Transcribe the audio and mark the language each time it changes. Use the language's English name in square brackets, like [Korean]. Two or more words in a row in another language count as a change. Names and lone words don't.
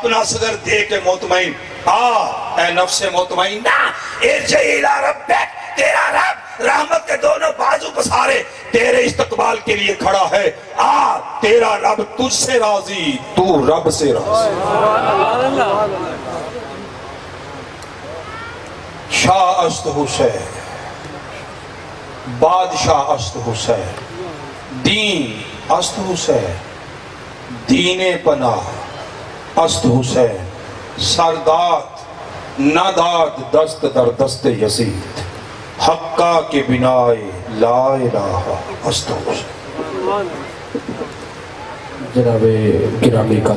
[Urdu] اصغر دے کے مطمئن اے [Arabic] نفس مطمئنہ ارجعی الی ربک، [Urdu] تیرا رب رحمت کے دونوں بازو پسارے تیرے استقبال کے لیے کھڑا ہے، تیرا رب تجھ سے راضی، تو رب سے راضی۔ [Persian] شاہ است حسین، بادشاہ است حسین، دین است حسین، دین پناہ است حسین، سرداد نداد دست در دست یزید، حقہ کے بنائے لا الہ است حسین۔ [Urdu] جناب گرامی کا